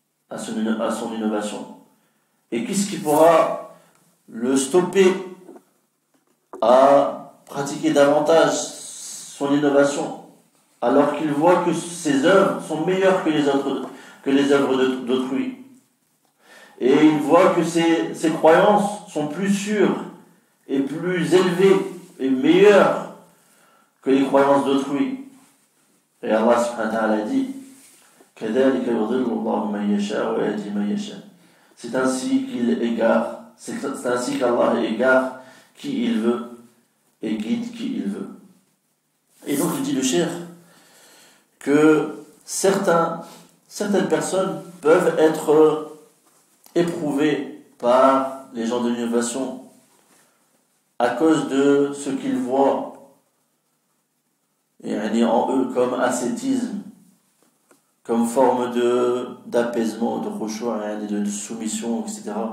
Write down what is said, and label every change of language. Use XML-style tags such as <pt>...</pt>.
<fr>à son innovation. Et qu'est-ce qui pourra le stopper à pratiquer davantage son innovation, alors qu'il voit que ses œuvres sont meilleures que les œuvres d'autrui. Et il voit que ses croyances sont plus sûres et plus élevées et meilleures que les croyances d'autrui. Et Allah subhanahu wa ta'ala dit</fr> <ar>كَذَلِكَ يُضِلُّ اللَّهُ مَن يَشَاءُ</ar> <fr>وَيَهْدِي مَن يَشَاءُ. C'est ainsi qu'il égare, c'est ainsi qu'Allah égare qui il veut et guide qui il veut. Et donc il dit le cheikh que certaines personnes peuvent être éprouvées par les gens de l'innovation à cause de ce qu'ils voient et en eux comme ascétisme, comme forme d'apaisement, de khushu', de soumission, etc.</fr>